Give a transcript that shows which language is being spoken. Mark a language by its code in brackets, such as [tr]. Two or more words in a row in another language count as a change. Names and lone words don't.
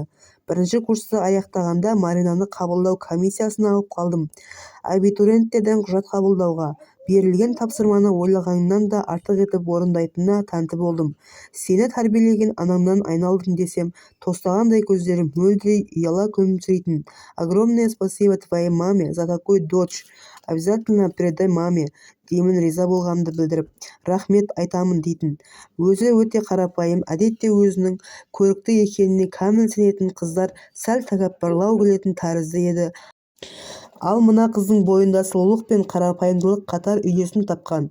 [kk] Бірінші курсты аяқтағанда Маринаны қабылдау комиссиясына алып қалдым. Абитуриенттерден құжат қабылдауға. Берілген тапсырманы ойлағаннан да артық етіп орындайтынына тәнті болдым. Сені тәрбиелеген анамнан айналдым десем, тостағандай көздері мөлдірей ұяла күлімсірейтін. [ru] Огромное спасибо твоей маме за такой дочь. Обязательно передай маме, [kk] деймін риза болғанымды білдіріп. Рахмет айтамын дейтін. Өзі өте қарапайым, әдетте өзінің көрікті екеніне кәміл сенетін қыздар сәл тәкаппарлау келетін тәрізді еді. Ал мына қыздың бойында сұлулық пен қарапайымдылық қатар үйлесім тапқан.